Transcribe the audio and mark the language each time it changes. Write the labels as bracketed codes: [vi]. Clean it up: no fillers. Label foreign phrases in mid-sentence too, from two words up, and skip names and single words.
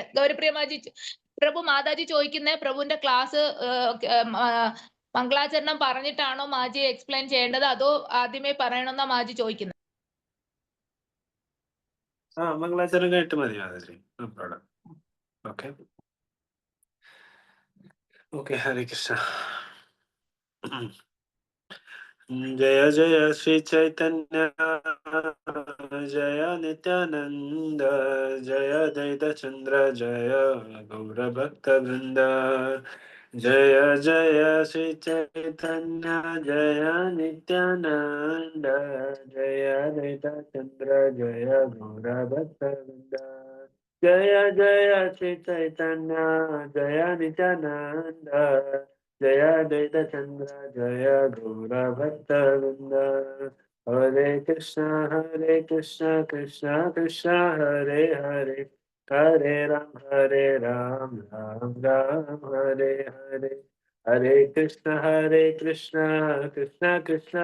[ml] ഗൗരിപ്രിയ മാജി, പ്രഭു മാതാജി ചോദിക്കുന്നേ പ്രഭുവിന്റെ ക്ലാസ് മംഗളാചരണം പറഞ്ഞിട്ടാണോ മാജി എക്സ്പ്ലെയിൻ ചെയ്യേണ്ടത്, അതോ ആദ്യമേ പറയണമെന്നാ മാജി ചോദിക്കുന്നത്? മംഗളാചരണം കേട്ട് മതി മാതാജി. [sa] ഓക്കെ ഹരേ കൃഷ്ണ. जय जय श्री चैतन्य जय नित्यानंद जय अद्वैत चंद्र जय गौर भक्त वृंद जय जय श्री चैतन्य जय नित्यानंद जय अद्वैत चंद्र जय गौर भक्त वृंद जय जय श्री चैतन्य जय नित्यानंद जय अद्वैत चंद्र जय गौर भक्त वृंद हरे कृष्ण कृष्ण कृष्ण हरे हरे हरे राम राम राम हरे हरे हरे कृष्ण कृष्ण कृष्ण